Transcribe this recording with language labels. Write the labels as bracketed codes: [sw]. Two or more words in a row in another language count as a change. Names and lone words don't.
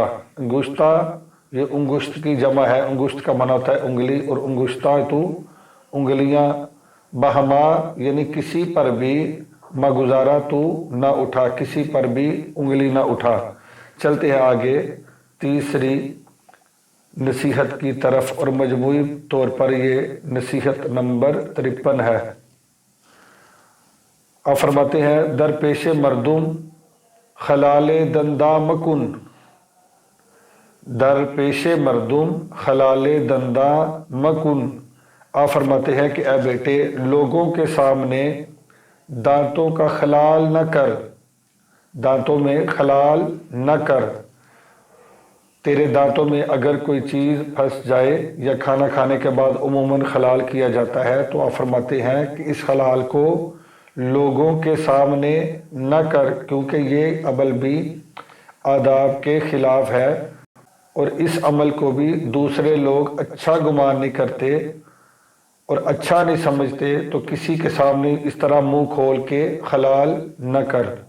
[ur] انگشتہ یہ انگشت کی جمع ہے، انگشت کا معنی ہوتا ہے انگلی، اور انگشتہ تو انگلیاں، بہما یعنی کسی پر بھی، مگزارا تو نہ اٹھا، کسی پر بھی انگلی نہ اٹھا۔ چلتے ہیں آگے تیسری نصیحت کی طرف، اور مجموعی طور پر یہ نصیحت نمبر 53 ہے۔ آپ فرماتے ہیں: [fa] درپیش مردم خلال دنداں مکن۔ درپیش مردم خلال دنداں مکن۔ [ur] آپ فرماتے ہیں کہ اے بیٹے، لوگوں کے سامنے دانتوں کا خلال نہ کر، دانتوں میں خلال نہ کر۔ تیرے دانتوں میں اگر کوئی چیز پھنس جائے، یا کھانا کھانے کے بعد عموماً خلال کیا جاتا ہے، تو آپ فرماتے ہیں کہ اس خلال کو لوگوں کے سامنے نہ کر، کیونکہ یہ عمل بھی آداب کے خلاف ہے، اور اس عمل کو بھی دوسرے لوگ اچھا گمان نہیں کرتے اور اچھا نہیں سمجھتے، تو کسی کے سامنے اس طرح منہ کھول کے خلال نہ کر۔